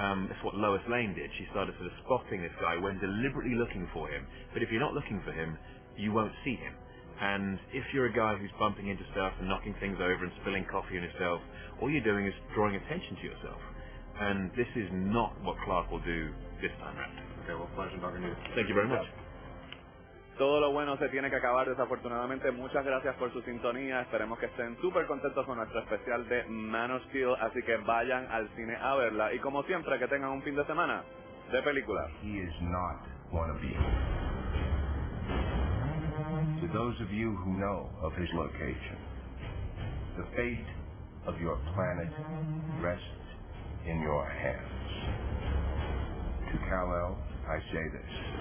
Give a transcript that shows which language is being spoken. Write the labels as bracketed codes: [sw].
[en] It's what Lois Lane did. She started sort of spotting this guy when deliberately looking for him. But if you're not looking for him, you won't see him. And if you're a guy who's bumping into stuff and knocking things over and spilling coffee on yourself, all you're doing is drawing attention to yourself. and this is not what Clark will do this time round. Okay, well, pleasure talking to you. Thank you very much. [es] Todo lo bueno se tiene que acabar, desafortunadamente. Muchas gracias por su sintonía. Esperemos que estén súper contentos con nuestro especial de Man of Steel, así que vayan al cine a verla. Y como siempre, que tengan un fin de semana de película. [en] He is not wannabe. To those of you who know of his location, the fate of your planet rests in your hands. To Kal-El, I say this.